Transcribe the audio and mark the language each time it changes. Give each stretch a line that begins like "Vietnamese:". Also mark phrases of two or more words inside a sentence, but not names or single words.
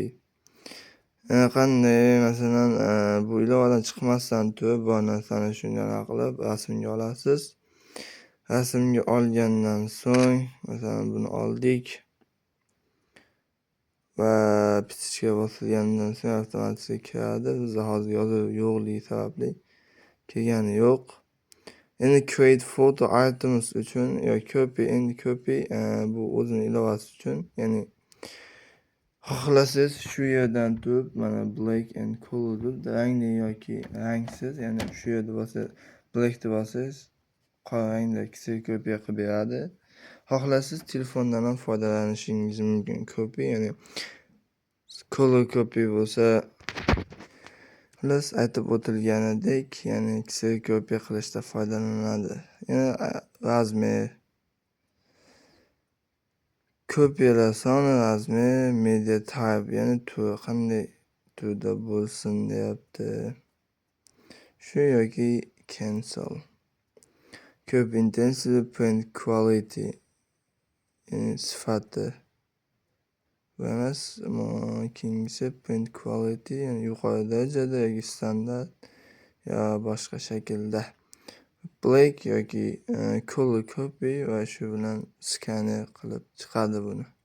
Uzbek: Qanday, masalan, bu ilovadan chiqmasdan turib bir narsani shunday qilib rasmga olasiz. Rasmga olgandan so'ng, masalan, buni oldik va pichga bosilgandan so'ng avtomatik kiradi. Bizda hozir yozuv yo'qligi sababli kirgani yo'q. Endi
English: create photo items
Uzbek: uchun copy bu o'zini ilovasi uchun, ya'ni xohlasangiz shu yerdan turib mana
English: black and color
Uzbek: deb rangli yoki rangsiz, ya'ni shu yerda bo'lsa black deb olsangiz qora rangda kopiya qilib beradi. Xohlasangiz telefondan ham foydalanishingiz mumkin. Copy, ya'ni
English: color copy
Uzbek: bo'lsa Xullas, aytib o'tilganidek, ya'ni kseriyokopiya qilishda foydalaniladi. Yana razmer, kopiyalar soni, razmer,
English: media type,
Uzbek: ya'ni turi qanday turda bo'lsin deyapti. Shu yoki cancel.
English: Ko'p intensity, print quality,
Uzbek: ya'ni sifati. Va emas, keyingisi
English: print quality,
Uzbek: ya'ni yuqori darajada yoki standart yo boshqa shaklda. Black yoki
English: color copy
Uzbek: va shu bilan skaner qilib chiqadi buni.